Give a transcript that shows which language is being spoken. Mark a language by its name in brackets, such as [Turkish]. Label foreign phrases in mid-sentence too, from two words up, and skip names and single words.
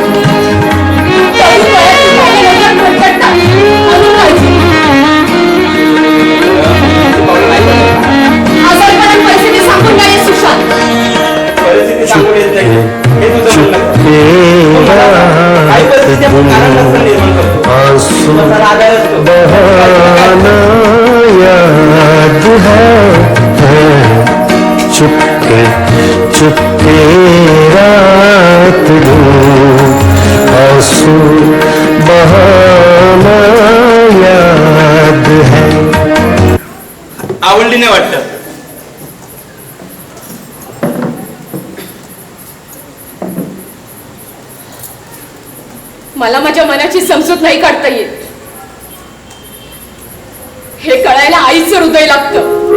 [Marathi] तरुण वयात राहिल्यानंतर भरकटतात म्हणून काळजी. आजारपणात परिस्थिती सांगून नाही सुशांत. परिस्थिती सांगून येत नाही हे तुझं म्हणणं. तो मला काही परिस्थिती आपण कारण नसताना निर्माण करतो. तुझा जरा आधार असतो. [Hindi] याद है चुपके चुपके रात दूर आंसू बहाना याद है. [Marathi] आवडली नाही वाटतं. मला माझ्या मनाची समजूत नाही काढता येत. हे कळायला आईचं हृदय लागतं.